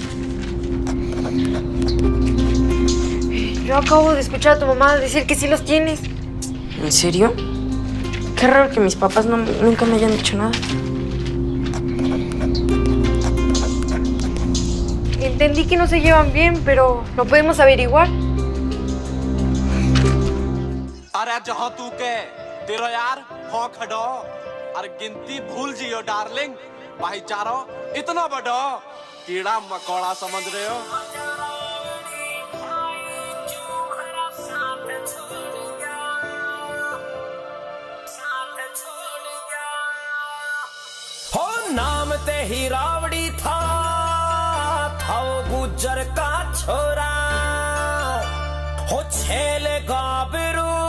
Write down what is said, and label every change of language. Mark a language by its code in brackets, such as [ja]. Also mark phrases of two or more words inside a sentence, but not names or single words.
[es] Yo acabo de escuchar a tu mamá decir que sí los tienes. ¿En serio? Qué raro que mis papás nunca me hayan dicho nada. Entendí que no se llevan bien, pero lo podemos averiguar. [bgc] अरे जहाँ तू के तेरा यार हाँ खड़ो अरे गिनती भूल जियो डार्लिंग भाईचारा इतना बड़ा कीड़ा मकोड़ा समझ रहे हो हो नाम ते ही रावड़ी था वो गुजर का छोरा हो छेले गाबरू